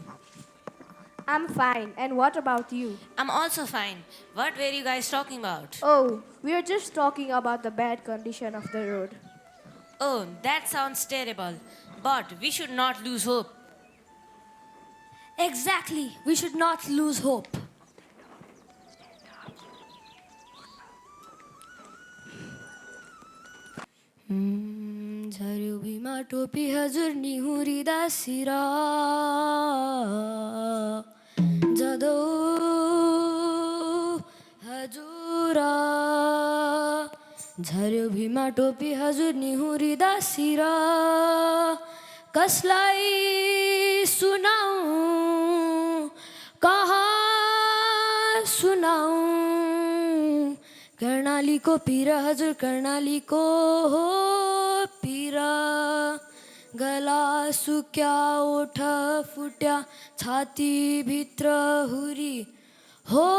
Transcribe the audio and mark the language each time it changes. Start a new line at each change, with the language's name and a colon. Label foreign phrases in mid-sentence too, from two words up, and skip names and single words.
English: I'm fine. And what about you? I'm also fine. What were you guys talking about? Oh, we are just talking about the bad condition of the road. Oh, that sounds terrible. But we should not lose hope. Exactly. We should not lose hope.
Nepali: झर्यो भुइँमा टोपी हजुर निहुरिँदा सिरा जदौ हजुर झर्यो भुइँमा टोपी हजुर निहुरिँदा सिरा कसलाई सुनाऊ कहाँ सुनाऊ कर्णालीको पीरा हजुर कर्णालीको हो पीरा गला सुक्या ओठ फुट्या छातीभित्र हुरी हो